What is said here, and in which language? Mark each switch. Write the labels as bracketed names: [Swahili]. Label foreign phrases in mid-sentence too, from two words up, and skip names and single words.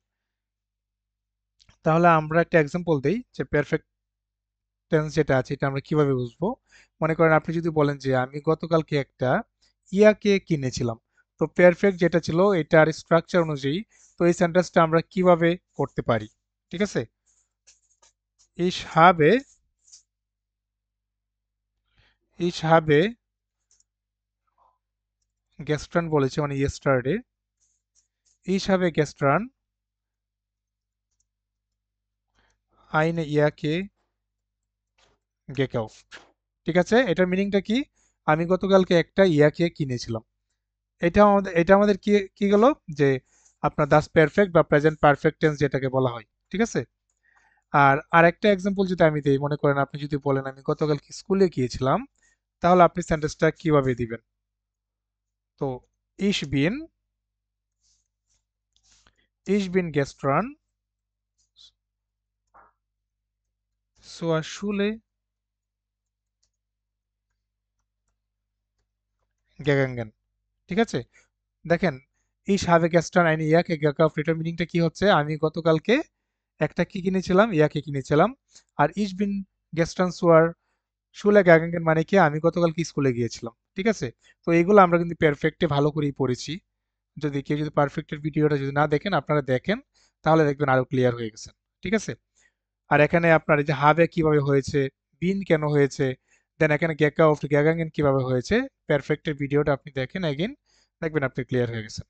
[Bangla] তাহলে আমরা একটা এক্সাম্পল দেই যে [English] perfect tense [Bangla] যেটা আছে এটা আমরা কিভাবে বুঝবো। মনে করেন আপনি যদি বলেন যে আমি গতকালকে একটা ইয়াকে কিনেছিলাম, তো পারফেক্ট যেটা ছিল এটার স্ট্রাকচার অনুযায়ী, তো এই সেন্টেন্সটা আমরা কিভাবে করতে পারি। ঠিক আছে, [German] ich habe, ich habe gestern [Bangla] বলেছে মানে [German] yesterday, ich habe gestern eine Jacke gekauft। [Bangla] ঠিক আছে, এটার মিনিংটা কি, আমি গতকালকে একটা ইয়াকে কিনেছিলাম। এটা আমাদের কি কি গেল, যে আপনার [German] das Perfekt [Bangla] বা [English] present perfect tense [Bangla] যেটাকে বলা হয়। ঠিক আছে, আর আরেকটা এক্সাম্পল যদি আমি দেই, মনে করেন আপনি যদি বলেন আমি গতকালকে স্কুলে গিয়েছিলাম, তাহলে আপনি সেন্টেন্সটা কিভাবে দিবেন। [German] তো ich bin, ich bin gestern zur Schule gegangen। [Bangla] ঠিক আছে, দেখেন [German] ich habe gestern eine Jacke gekauft, [Bangla] এটার মিনিংটা কি হচ্ছে, আমি গতকালকে একটা কি কিনেছিলাম, ইয়াকে কিনেছিলাম। আর [German] ich bin gestern zur Schule gegangen [Bangla] মানে কি, আমি গতকালকে স্কুলে গিয়েছিলাম। ঠিক আছে, তো এগুলো আমরা কিন্তু পারফেক্টে ভালো করেই পড়েছি। যদি কেউ যদি পারফেক্টের ভিডিওটা যদি না দেখেন, আপনারা দেখেন, তাহলে দেখবেন আরো ক্লিয়ার হয়ে গেছে। ঠিক আছে, আর এখানে আপনার এই যে হাবে কিভাবে হয়েছে, বিন কেন হয়েছে, দেন এখানে গেকা অফ গ্যাগাঙ্গেন কিভাবে হয়েছে, পারফেক্টের ভিডিওটা আপনি দেখেন এগেন, দেখবেন আপনি ক্লিয়ার হয়ে গেছে।